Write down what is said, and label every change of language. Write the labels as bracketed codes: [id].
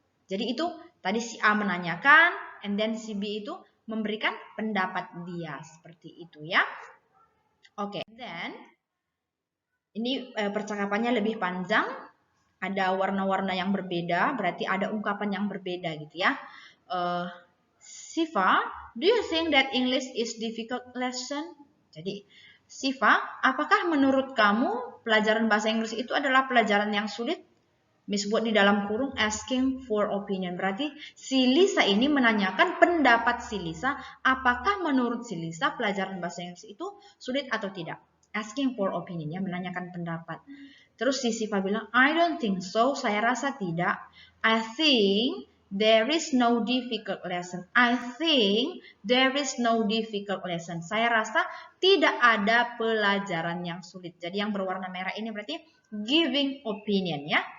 [id] Jadi itu tadi si A menanyakan, [en] and then [id] si B itu memberikan pendapat dia, seperti itu, ya. Oke, then ini percakapannya lebih panjang, ada warna-warna yang berbeda, berarti ada ungkapan yang berbeda, gitu ya. [en] Siva, do you think that English is difficult lesson? [id] Jadi, Siva, apakah menurut kamu pelajaran bahasa Inggris itu adalah pelajaran yang sulit? Miss buat di dalam kurung asking for opinion. Berarti si Lisa ini menanyakan pendapat si Lisa, apakah menurut si Lisa pelajaran bahasa Inggris itu sulit atau tidak? Asking for opinion, ya, menanyakan pendapat. Terus si Siva bilang, [en] I don't think so, [id] saya rasa tidak. [en] I think there is no difficult lesson. I think there is no difficult lesson. [id] Saya rasa tidak ada pelajaran yang sulit. Jadi yang berwarna merah ini berarti giving opinion, ya.